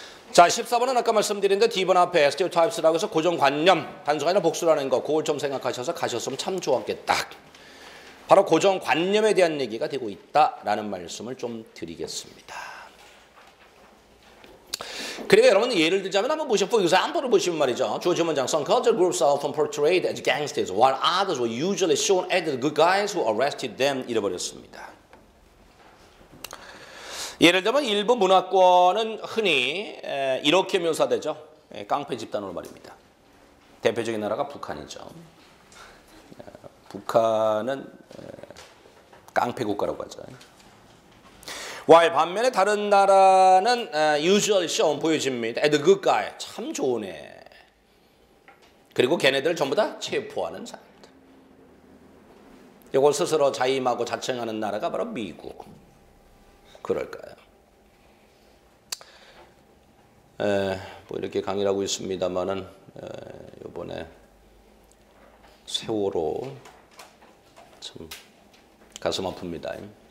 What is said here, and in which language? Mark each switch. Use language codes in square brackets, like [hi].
[ko] 자, 14번은 아까 말씀드린 D번 앞에 stereotypes라고 해서 고정관념, 단순가 아니라 복수라는 거 그걸 좀 생각하셔서 가셨으면 참 좋았겠다. 바로 고정관념에 대한 얘기가 되고 있다라는 말씀을 좀 드리겠습니다. 그리고 여러분 예를 들자면 한번 보시면 [en] for example [ko] 을 보시면 말이죠. [en] 주어진 문장 Some cultural groups are often portrayed as gangsters while others were usually shown as the good guys who arrested them. [ko] 잃어버렸습니다. 예를 들면 일부 문화권은 흔히 이렇게 묘사되죠. 깡패 집단으로 말입니다. 대표적인 나라가 북한이죠. 북한은 깡패 국가라고 하죠. while 반면에 다른 나라는 [en] usually shown [ko] 보여집니다. [en] as the good guy [ko] 참 좋은 애. 그리고 걔네들 전부 다 체포하는 사람들. 이걸 스스로 자임하고 자청하는 나라가 바로 미국. 그럴까요? 뭐 이렇게 강의를 하고 있습니다만은 이번에 세월호 참 가슴 아픕니다.